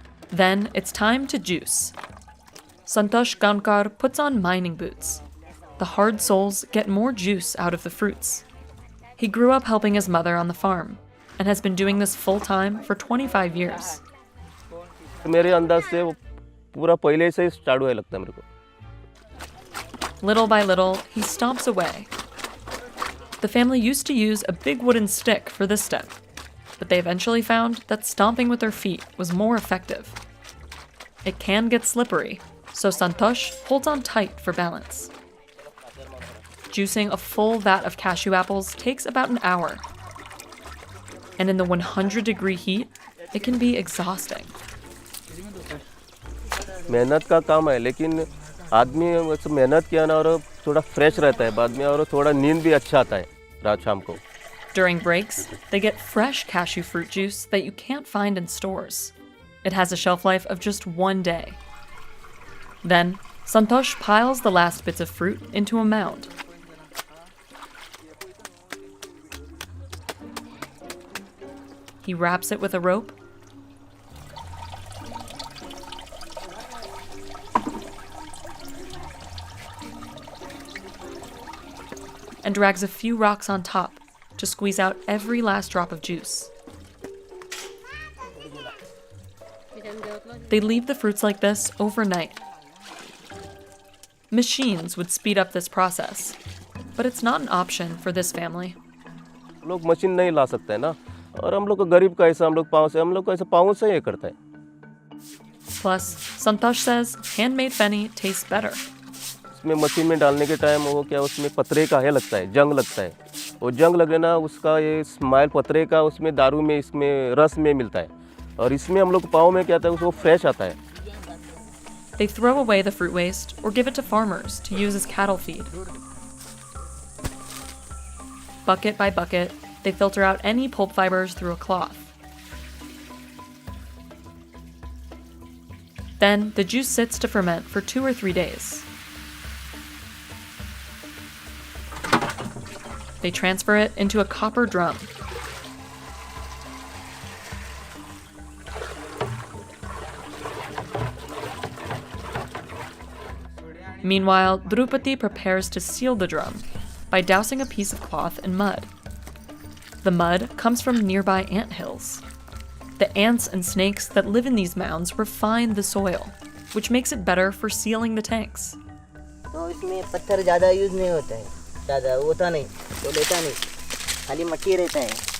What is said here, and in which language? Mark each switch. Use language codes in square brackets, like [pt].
[en] Then it's time to juice. Santosh Gaunkar puts on mining boots. The hard soles get more juice out of the fruits. He grew up helping his mother on the farm and has been doing this full-time for 25 years. [hi] मेरे अंदाज से वो पूरा पहले से ही start हुआ लगता है मेरे को. [en] Little by little, he stomps away. The family used to use a big wooden stick for this step, but they eventually found that stomping with their feet was more effective. It can get slippery, so Santosh holds on tight for balance. Juicing a full vat of cashew apples takes about an hour. And in the 100-degree heat, it can be exhausting. [hi] मेहनत का काम है लेकिन आदमी मेहनत किया ना और थोड़ा फ्रेश रहता है बाद में और थोड़ा नींद भी अच्छा आता है रात शाम को. [en] During breaks, they get fresh cashew fruit juice that you can't find in stores. It has a shelf life of just 1 day. Then, Santosh piles the last bits of fruit into a mound. He wraps it with a rope and drags a few rocks on top to squeeze out every last drop of juice. They leave the fruits like this overnight. Machines would speed up this process, but it's not an option for this family. [hi] लोग machine नहीं ला सकते हैं ना और हम लोग को गरीब का ऐसा हम लोग को ऐसा पाँव से ये करता है. [en] Plus, Santosh says handmade Feni tastes better. [hi] इसमें मशीन में डालने के टाइम वो क्या उसमें पतरे का है लगता है जंग लगता है. वो जंग लगे ना उसका ये स्माइल पतरे का उसमें दारू में इसमें रस में मिलता है और इसमें हम लोग पाँव में क्या आता है वो फ्रेश आता है. [en] They throw away the fruit waste or give it to farmers to use as cattle feed. Bucket by bucket, they filter out any pulp fibers through a cloth. Then the juice sits to ferment for 2 or 3 days. They transfer it into a copper drum. Meanwhile, Drupadi prepares to seal the drum by dousing a piece of cloth in mud. The mud comes from nearby ant hills. The ants and snakes that live in these mounds refine the soil, which makes it better for sealing the tanks. [hi] तो इसमें पत्थर ज़्यादा use नहीं होता है, ज़्यादा होता नहीं, तो लेता नहीं, खाली मट्टी रहता है।